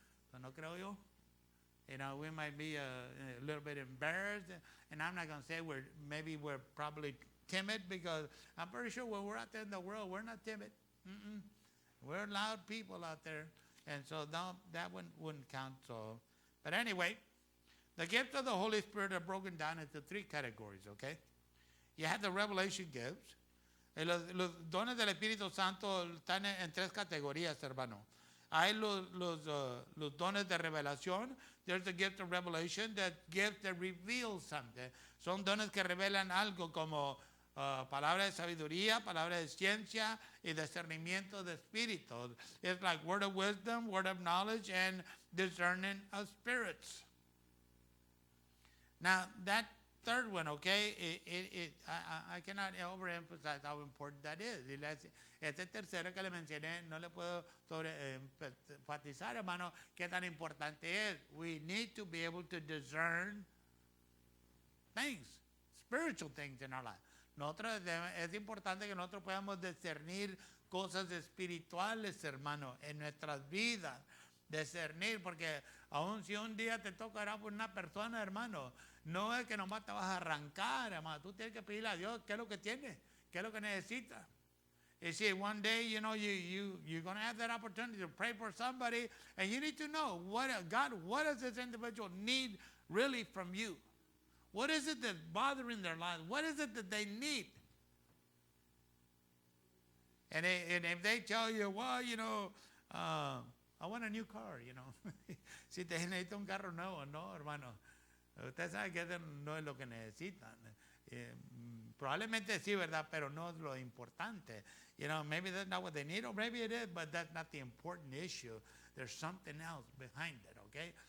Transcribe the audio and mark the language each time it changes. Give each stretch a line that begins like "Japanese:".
Spanish: Pero no creo yo.
English: We might be a little bit embarrassed, and I'm not going to say we're probably timid because I'm pretty sure when we're out there in the world, we're not timid. We're loud people out there, and so that one wouldn't count. So, but anyway, the gifts of the Holy Spirit are broken down into three categories, okay? You have the revelation gifts.
Spanish: Los dones del Espíritu Santo están en tres categorías, hermano. Hay los dones de revelación.
English: There's the gift of revelation, that gift that reveals something.
Spanish: Son dones que revelan algo como palabra de sabiduría, palabra de ciencia y discernimiento de espíritus.
English: It's like word of wisdom, word of knowledge, and discerning of spirits. Now, that third one, okay, I cannot overemphasize how important that is.
Spanish: Este tercero que le mencioné, no le puedo enfatizar, hermano, qué tan importante es.
English: We need to be able to discern things, spiritual things in our life.
Spanish: Nosotros, es importante que nosotros podamos discernir cosas espirituales, hermano, en nuestras vidas. Discernir, porque aun si un día te toca orar por una persona, hermano, no es que nomás te vas a arrancar, hermano. Tú tienes que pedirle a Dios qué es lo que tienes, qué es lo que necesitas.
English: You see, one day, you're going to have that opportunity to pray for somebody, and you need to know, God, what does this individual need really from you? What is it that's bothering their lives? What is it that they need? And if they tell you, well, I want a new car,
Spanish: Si te necesita un carro nuevo, no, hermano. Usted sabe que eso no es lo que necesitan. Probablemente sí, ¿verdad? Pero no es lo importante.
English: Maybe that's not what they need, or maybe it is, but that's not the important issue. There's something else behind it, okay?